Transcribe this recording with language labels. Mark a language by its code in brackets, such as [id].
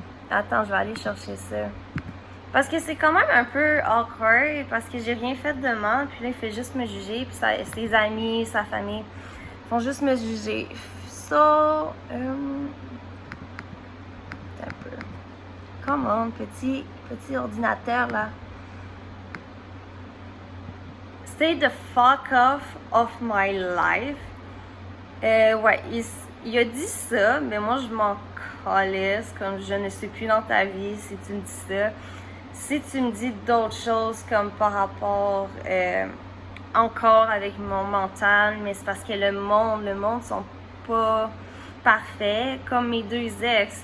[fr] Attends, je vais aller chercher ça. Parce que c'est quand même un peu awkward, parce que j'ai rien fait de mal, puis là, il fait juste me juger, puis ses amis, sa famille font juste me juger. [en] So, [fr] un peu. [en] Come on, [fr] petit ordinateur, là. [en] Stay the fuck off of my life. [fr] Ouais, il a dit ça, mais moi je m'en calisse, comme je ne suis plus dans ta vie si tu me dis ça. Si tu me dis d'autres choses comme par rapport encore avec mon mental, mais c'est parce que le monde sont pas parfaits, comme mes deux ex.